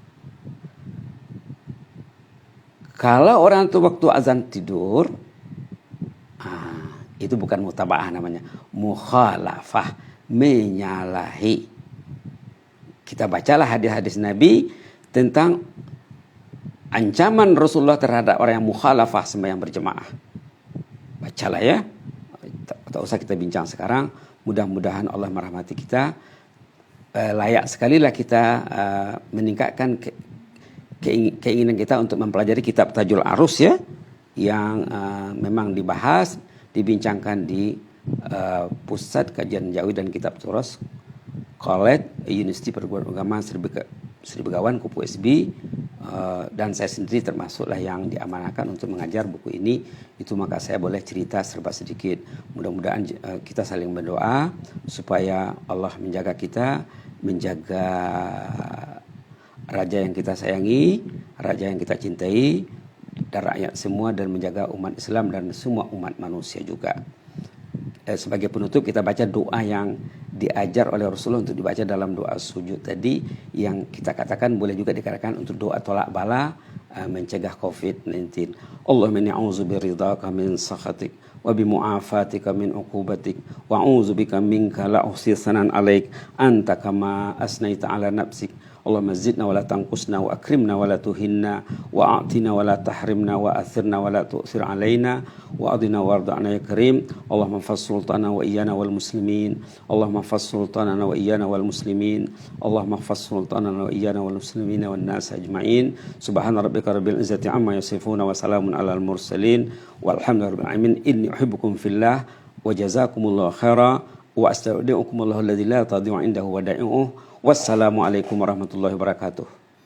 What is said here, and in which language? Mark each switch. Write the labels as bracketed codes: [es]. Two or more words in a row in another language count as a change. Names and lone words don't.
[ms] Kalau orang itu waktu azan tidur, itu bukan mutaba'ah namanya. Mukhalafah, menyalahi. Kita bacalah hadis-hadis Nabi tentang ancaman Rasulullah terhadap orang yang mukhalafah sembahyang berjemaah. Bacalah ya. Tak usah kita bincang sekarang. Mudah-mudahan Allah merahmati kita. Layak sekali lah kita meningkatkan keinginan kita untuk mempelajari kitab Tajul Arus ya. Yang memang dibahas, dibincangkan di Pusat Kajian Jawi dan Kitab Turas College Universiti Perguruan Agama Sri Begawan Kupu SB. Dan saya sendiri termasuklah yang diamanahkan untuk mengajar buku ini. Itu maka saya boleh cerita serba sedikit. Mudah-mudahan kita saling berdoa supaya Allah menjaga kita, menjaga raja yang kita sayangi, raja yang kita cintai, dan rakyat semua, dan menjaga umat Islam dan semua umat manusia juga. Sebagai penutup kita baca doa yang diajar oleh Rasulullah untuk dibaca dalam doa sujud tadi, yang kita katakan boleh juga dikatakan untuk doa tolak bala, mencegah COVID-19. [ar] اللهم إني أعوذ برضاك من سخطك وبمعافاتك من عقوبتك وأعوذ بك منك لا أحصي ثناء عليك أنت كما أثنيت على نفسك اللهم زدنا ولا تنقصنا وأكرمنا ولا تهنا وأعطنا ولا تحرمنا وآثرنا ولا تؤثر علينا وأرضنا وارض عنا يا كريم. اللهم احفظ سلطاننا وإيانا والمسلمين اللهم احفظ سلطاننا وإيانا والمسلمين. اللهم احفظ سلطاننا وإيانا والمسلمين والناس أجمعين. سبحان ربك رب العزة عما يصفون وسلام على المرسلين والحمد لله رب العالمين. إني أحبكم في الله وجزاكم الله خيرا وأستودعكم الله الذي لا تضيع عنده ودائعه. والسلام عليكم ورحمة الله وبركاته.